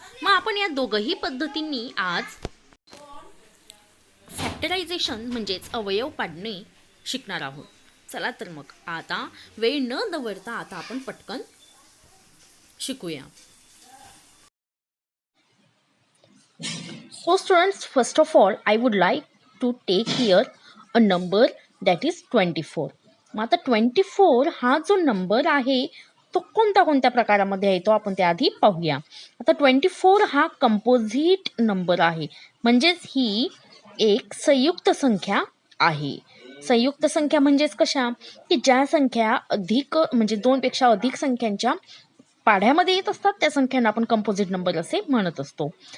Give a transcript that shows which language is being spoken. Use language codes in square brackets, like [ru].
[mr] मग आपण या दोघही पद्धतींनी आज फॅक्टरायझेशन म्हणजेच अवयव पाडणे शिकणार आहोत. चला तर मग आता वेळ न दवडता आता आपण पटकन शिकूया. [en] So students, first of all I would like to take here a number that is 24. [mr] मग आता 24 हा जो नंबर आहे तो कोणत्या प्रकारामध्ये येतो आपण त्याआधी पाहूया. आता 24 हा कंपोजिट नंबर आहे, म्हणजेच ही एक संयुक्त संख्या आहे. संयुक्त संख्या म्हणजेच कशा की ज्या संख्या अधिक म्हणजे 2 पेक्षा अधिक संख्यांच्या पाढ्यामध्ये येत असतात त्या संख्यांना आपण कंपोजिट नंबर असे म्हणत असतो.